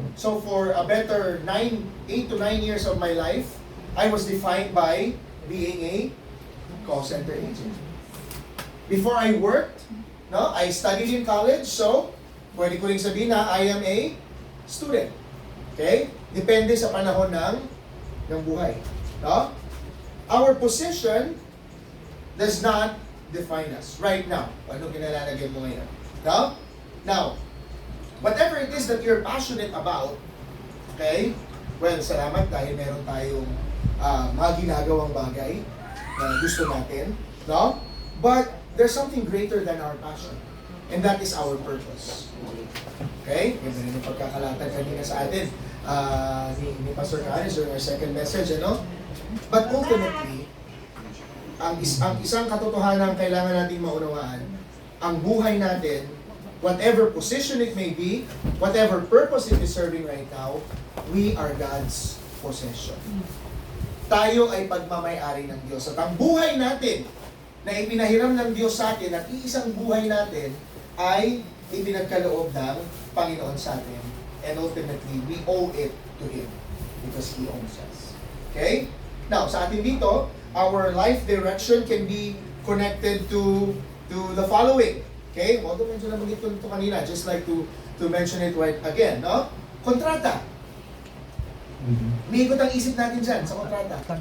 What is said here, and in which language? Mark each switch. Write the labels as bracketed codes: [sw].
[en] So for a better 8 to 9 years of my life, I was defined by being a call center agent. Before I worked, no, I studied in college, [tl] so pwede ko rin sabihin na [en] I am a student. Okay? [tl] Depende sa panahon ng buhay. No? [en] Our position does not define us right now. [tl] Ano kinalalagay mo ngayon? No? [en] Now, whatever it is that you're passionate about, okay? [tl] Well, salamat dahil meron tayong mga ginagawang bagay na gusto natin. No? [en] But there's something greater than our passion. And that is our purpose. [tl] Okay? Ganda rin yung pagkakalatag kanina sa atin ni Pastor Canis [en] during our second message, [tl] ano? [en] But ultimately, [tl] ang isang katotohanan kailangan natin maunawaan, ang buhay natin, [en] whatever position it may be, whatever purpose it is serving right now, we are God's possession. [tl] Tayo ay pagmamay-ari ng Diyos. At ang buhay natin na ipinahiram ng Diyos sa atin at iisang buhay natin ay ipinagkaloob ng Panginoon sa atin. [en] And ultimately, we owe it to Him because He owns us. Okay? Now, [tl] sa atin dito, [en] our life direction can be connected to the following. Okay? Although [tl] medyo naman ito kanina, [en] just like to mention it right again, no? [tl] Kontrata. Umiikot ang isip natin dyan sa kontrata.